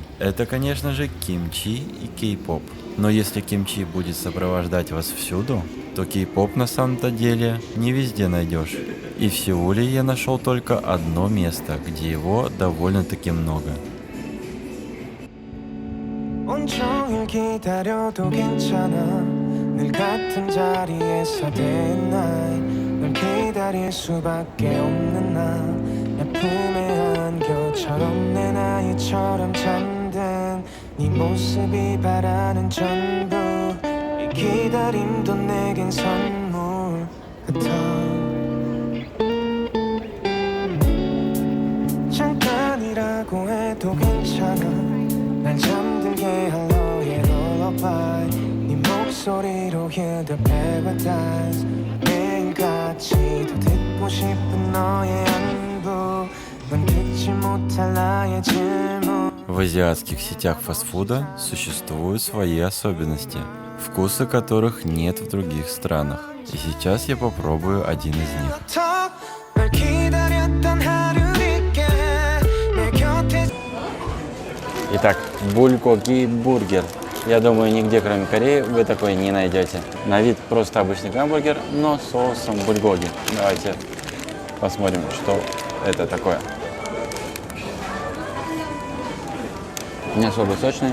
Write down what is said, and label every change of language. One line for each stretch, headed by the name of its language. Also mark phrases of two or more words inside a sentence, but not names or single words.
Russian: Это, конечно же, кимчи и кей-поп. Но если кимчи будет сопровождать вас всюду, то кей-поп на самом-то деле не везде найдешь. И в Сеуле я нашел только одно место, где его довольно-таки много.
Korean: 온종일 기다려도 괜찮아 늘 같은 자리에서 된 날 널 기다릴 수밖에 없는 나내 품에 안겨처럼 내 나이처럼 잠든 네 모습이 바라는 전부 이 기다림도 내겐 선물 같아 잠깐이라고 해도 괜찮아 날 잠들게 할 너의 lullaby 네 목소리로
English: heal the paradise
Korean: 매일같이 더 듣고 싶은 너의 안부 넌 듣지 못할 나의 질문.
Russian: В азиатских сетях фастфуда существуют свои особенности, вкусы которых нет в других странах. И сейчас я попробую один из них.
Korean: 널 기다렸던 하루를 있게 내 곁에
Russian: Итак, булькоги бургер. Я думаю, нигде, кроме Кореи, вы такой не найдете. На вид просто обычный гамбургер, но с соусом бульгоги. Давайте Посмотрим, что это такое. Не особо сочный.